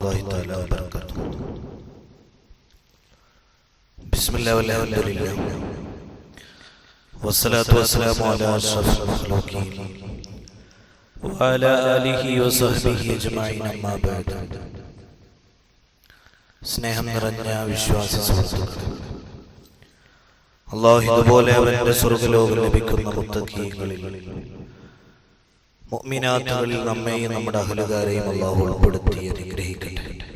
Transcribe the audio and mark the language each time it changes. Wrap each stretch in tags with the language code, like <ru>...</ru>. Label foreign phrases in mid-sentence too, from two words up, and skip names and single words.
<ar>الله تعالى وبركاته. بسم الله والحمد لله والصلاة والسلام على أشرف المخلوقين وعلى آله وصحبه أجمعين أما بعد.</ar> <ml>സ്നേഹം നിറഞ്ഞ വിശ്വാസി സുഹൃത്തുക്കളെ, അല്ലാഹു ഇതുപോലെ അവന്റെ സ്വർഗ്ഗലോകം ലഭിക്കുന്ന മുത്തഖീകളിൽ മുഅ്മിനാത്തുകളിൽ നമ്മെയും നമ്മുടെ അഹ്ലുകാരെയും അല്ലാഹു ഉൾപ്പെടുത്തി അനുഗ്രഹിക്കട്ടെ.</ml>